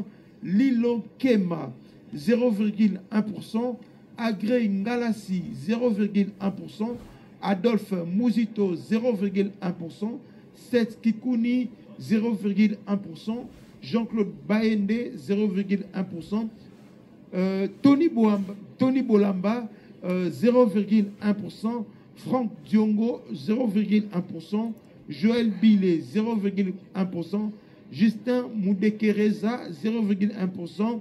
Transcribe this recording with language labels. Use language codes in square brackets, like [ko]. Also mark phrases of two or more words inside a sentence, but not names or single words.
[fr] Lilo Kema, 0,1%. Agré Ngalassi, 0,1%. Adolphe Mouzito, 0,1%. Seth Kikouni, 0,1%. Jean-Claude Baende, 0,1%. Tony Bolamba, 0,1%. Franck Diongo, 0,1%. Joël Billet, 0,1%. Justin Moudekereza, 0,1%.